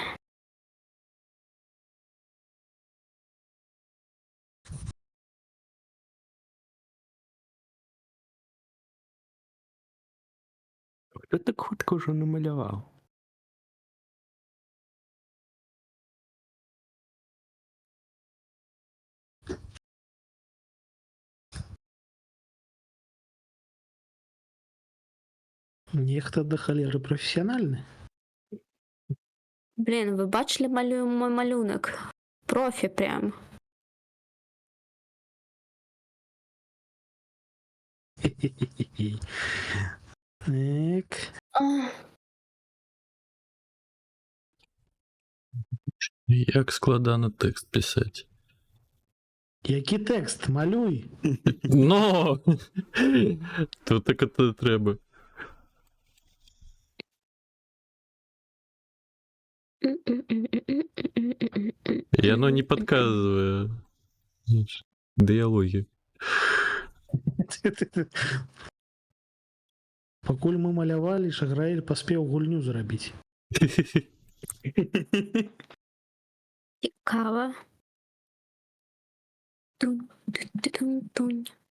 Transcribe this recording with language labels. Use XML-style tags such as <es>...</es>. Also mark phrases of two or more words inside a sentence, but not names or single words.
<be>Хто так хутка ўжо намаляваў? Нехта да халеры прафесіянальны.</be> <uk>Блін, ви бачили мой малюнок? Профі прям. Так.</uk> <be>Як складана тэкст пісаць. Які тэкст? Малюй. Но! Тут так это трэба.</be> <ru>И оно не подказывает диалоги.</ru> <be>Пакуль мы малявалі, Шаграэль паспеў гульню зрабіць. Цікава. Тунь.</be>